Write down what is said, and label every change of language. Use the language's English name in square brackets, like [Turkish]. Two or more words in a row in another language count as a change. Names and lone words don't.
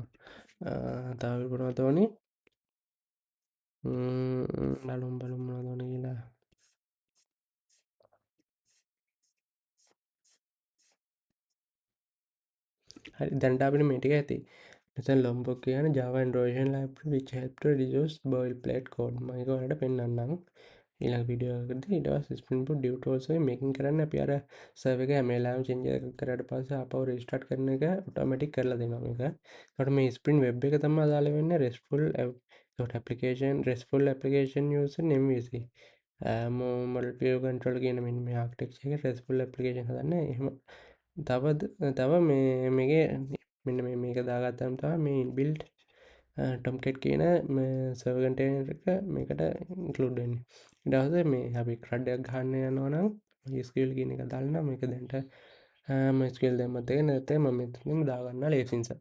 [Sinhala] තව මොනවද ඕනේ? බලමු මොනවද ඕනේ කියලා. හරි දැන්ට අපිට මේ ටික ඇති. [English] මෙතන lombok කියන්නේ Java Android library which help to reduce boilerplate code. [Sinhala] මම ඒක ඔයාලට පෙන්නන්නම්. ඊළඟ වීඩියෝ එකකදී ඊට පස්සේ [English] spring boot div tools [Sinhala] එකේ මේකින් කරන්න අපි අර server එක හැම වෙලාවෙම change එකක් කරාට පස්සේ ආපහු restart කරන එක automatic කරලා දෙනවා මේක. ඒකට මේ [English] spring web [Sinhala] එක තමයි අදාළ වෙන්නේ [English] RESTful application user MVC. model view control [Sinhala] කියන මෙන්න මේ architecture එක [English] RESTful application [Sinhala] හදන්නේ. එහෙම තව මේකේ මෙන්න මේක දාගත්තාම තමයි මේ inbuilt Tomcat කියන [English] server container [Sinhala] එක මේකට include වෙන්නේ. ඊට පස්සේ මේ අපි CRUD එකක් ගහන්න යනවා නම් MySQL කියන එක දාලා මේක දැන්ට MySQL දැම්මත් එක නැත්නම් මම මෙතනින් දාගන්නවා ලේසි නිසා.